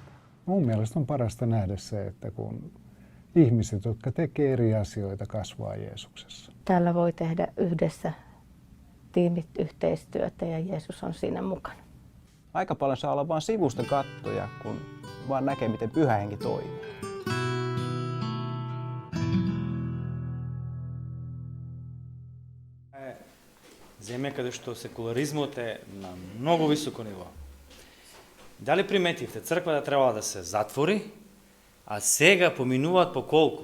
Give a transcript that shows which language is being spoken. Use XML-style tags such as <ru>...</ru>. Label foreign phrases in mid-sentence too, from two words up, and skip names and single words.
<fi>Mun mielestä on parasta nähdä se, että kun ihmiset, jotka tekee eri asioita, kasvaa Jeesuksessa. Täällä voi tehdä yhdessä tiimit yhteistyötä ja Jeesus on siinä mukana. Aika paljon saa olla vain sivusta kattoja, kun vaan näkee, miten Pyhä Henki toimii.</fi> <mk>Земја каде што секуларизмот е на многу високо ниво. Дали приметивте, црквата требала да се затвори, а сега поминуваат по колку?</mk>